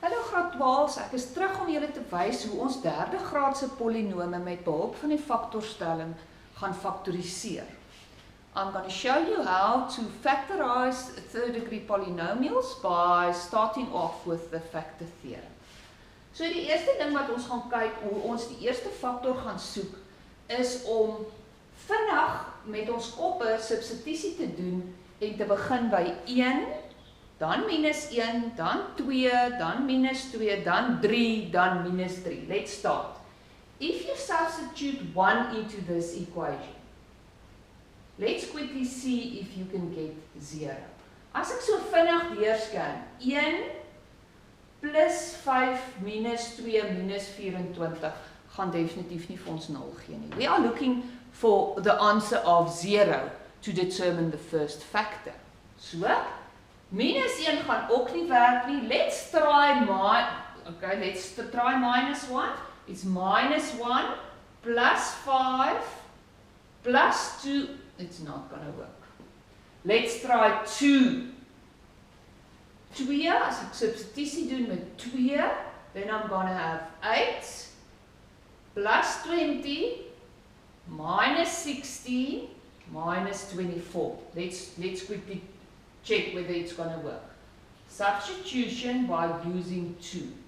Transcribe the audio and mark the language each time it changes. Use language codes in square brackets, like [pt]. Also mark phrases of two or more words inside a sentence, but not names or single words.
[af] graad 12, ek is terug om julle te wys hoe ons derde graadse polinome met behulp van die faktorstelling gaan faktoriseer. [en] I'm going to show you how to factorize third degree polynomials by starting off with the factor theorem. [af] So die eerste ding wat ons gaan kyk, hoe ons die eerste faktor gaan soek, is om vinnig met ons koppe substitusie te doen en te begin by 1, dan minus 1, dan 2, dan minus 2, dan 3, dan minus 3. [en] Let's start. If you substitute 1 into this equation, let's quickly see if you can get 0. [af] As ek so vinnig deurscan, 1 plus 5 minus 2 minus 24 gaan definitief nie vir ons 0 gee nie. [en] We are looking for the answer of 0 to determine the first factor. [af] So, minus 1 gaan ook nie werk nie. [en] Let's try minus 1. It's minus 1 plus 5 plus 2. It's not going to work. Let's try 2. [af] 2, as ek substitusie doen met 2, [en] then I'm going to have 8 plus 20 minus 16 minus 24. Let's quickly check whether it's going to work. Substitution by using 2.